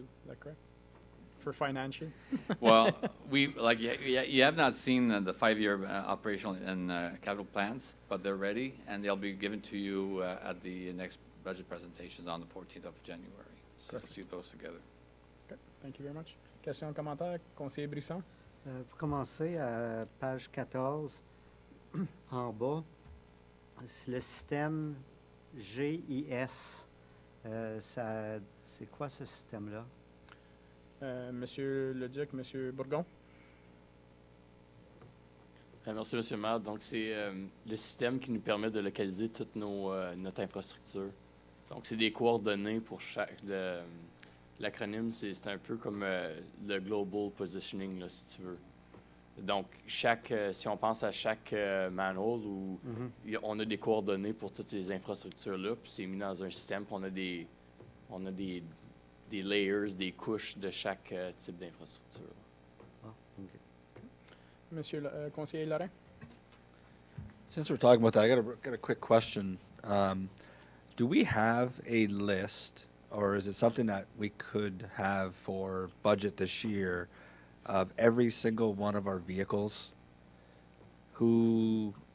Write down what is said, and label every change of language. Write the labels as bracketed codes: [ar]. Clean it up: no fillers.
[en] Is that correct? For financial? Well, you have not seen the 5-year operational and capital plans, but they're ready, and they'll be given to you at the next budget presentations on the 14th of January. So you'll see those together. Okay. Thank you very much. [fr] Questions, commentaires? [en] Conseiller Brisson? [fr] Pour commencer, à page 14, en bas, c'est le système GIS. C'est quoi ce système-là? Monsieur Leduc, Monsieur Bourgon? Merci, M. le maire. Donc, c'est le système qui nous permet de localiser toute notre infrastructure. Donc, c'est des coordonnées pour chaque... L'acronyme, c'est un peu comme le Global Positioning, là, si tu veux. Donc, si on pense à chaque manhole, on a des coordonnées pour toutes ces infrastructures-là, puis c'est mis dans un système, puis on a des layers, des couches de chaque type d'infrastructure. Ah, OK. Monsieur le conseiller Lorrain? [en] Since we're talking about that, I got a quick question. Do we have a list, or is it something that we could have for budget this year, of every single one of our vehicles, who